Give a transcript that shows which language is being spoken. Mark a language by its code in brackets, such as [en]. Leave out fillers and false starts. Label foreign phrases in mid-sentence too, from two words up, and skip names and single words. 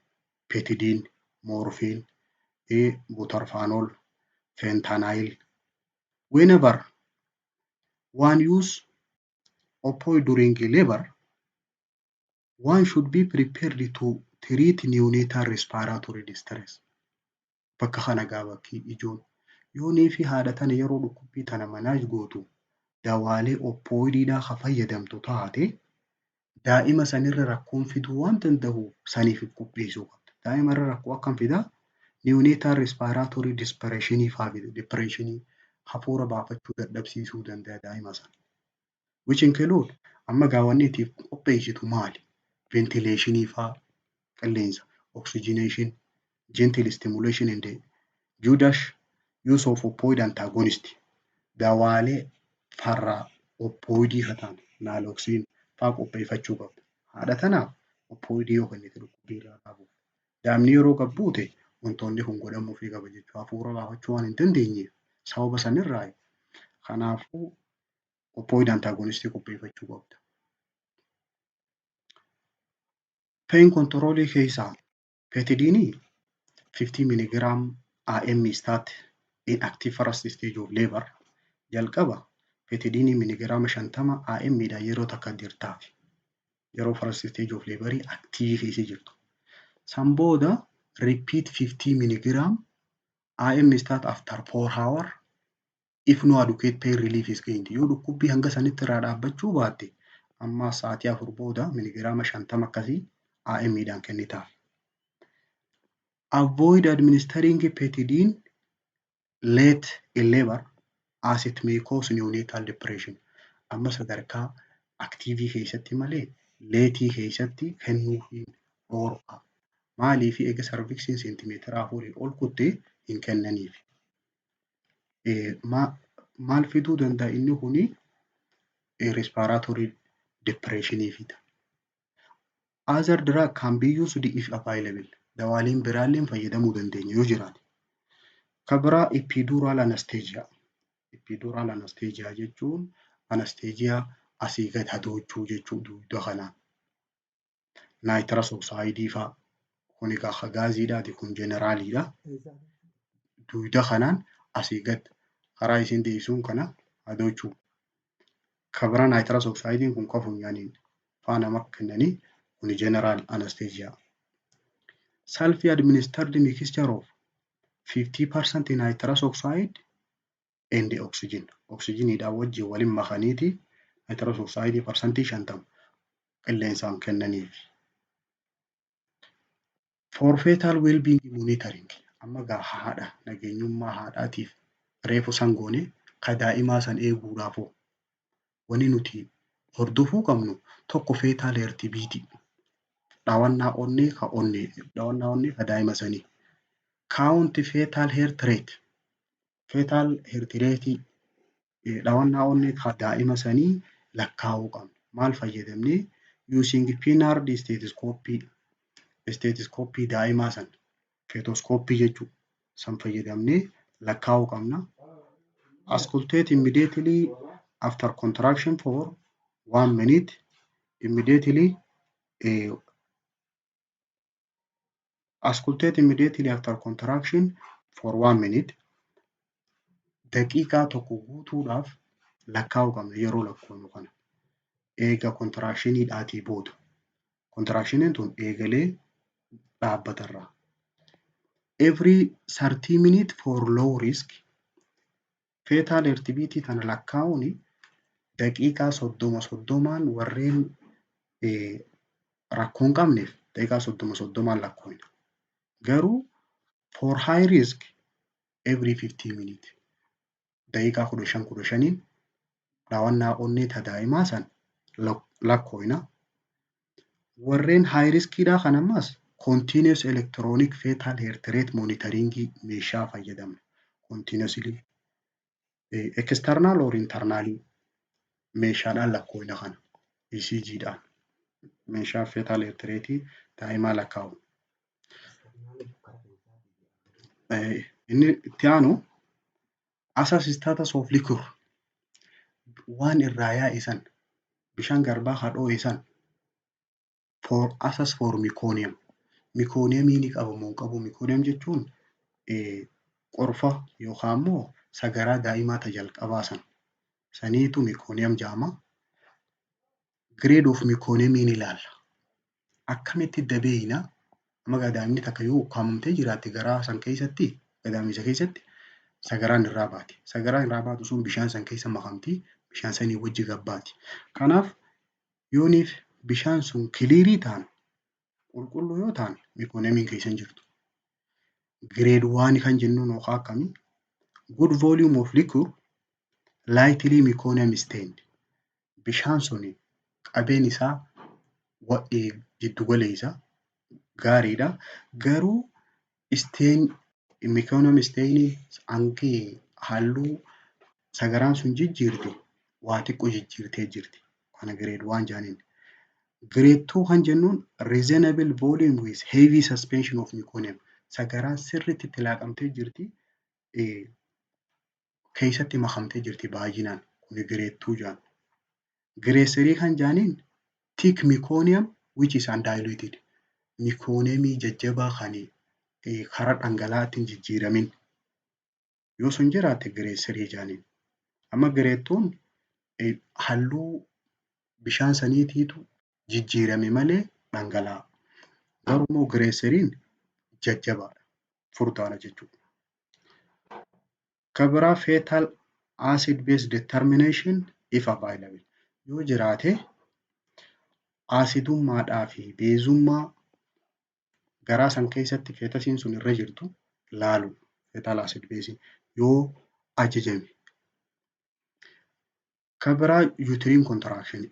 [en] Petidine, morphine, butarfaanol, fentanyl. Whenever one use opioid during labor, one should be prepared to treat neonatal respiratory distress. [om] Bakka kana gaabakki ijoon yoonii fi haadha tana yeroo dhukkubbii tana manage gootu dawaalee opioidiidhaa ka fayyadamtu taate daa'ima sanirra rakkoon fiduu waan danda'uuf saniif qopheessuu qabda. Daa'ima irra rakkoo akkam fidaa? [en] Neonatal respiratory depression [om] faa fida. Depressionii hafuura baafachuu dadhabsiisuu danda'a daa'ima sana. [en] Which include [om] amma gaawwanniitiif qopheessitu maali? Ventilation faa qilleensa, [en] oxygenation, gentle stimulation and Judas use of opioid antagonist. [om] Dawaalee farra Oppoidii kataan naaloksiin faa qopheeffachuu qabda. Haadha tanaaf oppoidii yoo kennite dhukkubbii irraa qaabuuf. Daa'imni yeroo gabbuute wantoonni kun godhamuufii qaba jechuu hafuura baafachuu waan hin dandeenyeef sababa sanirraa kanaafuu [en] oppoid antaagonistii [om] qopheeffachuu qabda. [en] Pain controlii [om] keessaa Petidinii [en] 50 mg IM start in active first stage of labor [om] jalqaba Petidinii miligiraama 50 IM dhaan yeroo takka dirtaaf yeroo [en] first stage of laborii active [om] keessa jirtu. San booda [en] repeat 50 mg IM start after 4 hours if no adequate pain relief is gained. [om] Yoo dhukkubbii hanga sanitti irraa dhaabbachuu baatte amma sa'aatii 4 booda miligiraama 50 akkasii IM dhaan kennitaaf. [en] Avoid administering Petidine late in labor as it may cause neonatal depression. [om] Amma sadarkaa aktiivii keessatti malee leetii keessatti kennuu hin dhorka. Maaliif eega sarviksiin seentimeetira 4 ol kuttee hin kennaniif. Maal fiduu danda'a inni kuni [en] respiratory depressionii [om] fida. [en] Other drug can be used if available. [om] Dawaaleen biraalleen fayyadamuu dandeenya yoo jiraate. Kabira [en] epidural anesthesia. Epidural anesthesia [om] jechuun anesthesia asii gad hadoochuu jechuu dugda kanaan. [en] Nitrous oxide [om] faa kun egaa gaaziidhaati kun jeneraaliidha. Dugda kanaan asii gad karaa isin deebisuun kana hadoochuu. Kabira [en] nitrous oxide [om] kun ka funyaaniin faana makka kennanii kun [en] general anesthesia. Self-administered mixture of 50% nitrous oxide and oxygen. [om] Oxygenidhaan wajjin waliin makaniiti [en] nitrous oxide percentage [om] 50 qilleensaan kennaniif. [en] For fetal well-being monitoring. [om] Amma gaa haadha nageenyummaa haadhaatiif reefu sangoone ka daa'imaa san eeguudhaaf wani nuti hordofuu qabnu tokko [en] fetal heartbeat. [om] Dhaawannaa onnee ka daa'ima sanii. [en] Count fetal heart rate. Fetal heart rate [om] dhaawannaa onnee ka daa'ima sanii lakkaa'uu qabna. Maal fayyadamnee [en] using pinard stethoscopy. [om] Stethoscopy daa'imaa san stethoscopy jechuudha. San fayyadamnee lakkaa'uu qabna. [en] Auscultate immediately after contraction for 1 minute. Immediately auscultate immediately after contraction for 1 minute. [om] Daqiiqaa tokko guutuudhaaf lakkaa'uu qabna yeroo lakkoofnu kana. Eega contractioniidhaatii booda. Contractioniin tun eegalee dhaabbatarraa. [en] Every 30 minutes for low risk. Fetal heartbeat [om] tana lakkaa'uun daqiiqaa 30 warreen rakkoo hin qabneef daqiiqaa 30 lakkoofna. [en] Garuu for high risk every 15 minutes. [om] Daqiiqaa 15 dhaawannaa onnee ta daa'imaa san lakkoofna. Warreen [en] high riskiidhaa [om] kan ammas [en] continuous electronic fetal heart rate monitoring [om] meeshaa fayyadamna. [en] Continuously external or internal [om] meeshaadhaan lakkoofna kana. ECGdhaan meeshaa [en] fetal heart rate [om] daa'imaa lakkaa'u. Inni itti aanu [en] assess status of liquor. [om] Waan irraa yaa'e san bishaan garbaa hadhoo'e san [en] for assess for meconium. [om] Meconiumii ni qabu moo qabu? Meconium jechuun qorfa yookaan immoo sagaraa daa'imaa ta jalqabaa san. Saniitu meconium jedhama. [en] Grade of meconium [om] ni ilaalla. Akkamitti dabeeyna amma daa'imni takka yoo ukkaamamtee jiraatte garaa san keessatti gadaamisa keessatti sagaraan irraa baati. Sagaraan irraa baatu sun bishaan san keessa makamti. Bishaan sanii wajji gabbaati. Kanaaf yooniif bishaan sun kiliirii ta'an qulqulluu yoo ta'an meconiumiin keessa hin jirtu. Grade 1 kan jennuun yookaan akkamii? [en] Good volume of liquor lightly meconium stained. [om] Bishaan sun qabeen isaa jiddu galeessa gaariidha. Garuu [en] meconium stain [om] hangee halluu sagaraan sun jijjiirte waa xiqqoo jijjiirtee jirti. [en] Kana grade 1 jaaniin. Grade 2 [om] kan jennuun [en] reasonable volume with heavy suspension of meconium. [om] Sagaraan sirriitti itti laaqamtee jirti. Keessatti makamtee jirti baay'inaan. [en] Kuni grade 2 jaan. Grade 3 [om] kan jaaniin [en] thick meconium which is undiluted. [om] Meconiumii jajjabaa kan karaa dhangala'aatti hin jijjiiramin. Yoo sun jiraate grade 3 jaaniin. Amma grade 2 halluu bishaan saniitiitu jijjiirame malee dhangala'a. Garuu immoo grade 3 jajjabaadha. Furdaadha jechuudha. Kan biraa [en] fetal acid base determination if available. [om] Yoo jiraate asidummaadhaa fi beezummaa garaa san keessatti feetasiin sun irra jirtu laalu. [en] Fetal acid base [om] yoo ajajame. Kan biraa [en] uterine contraction.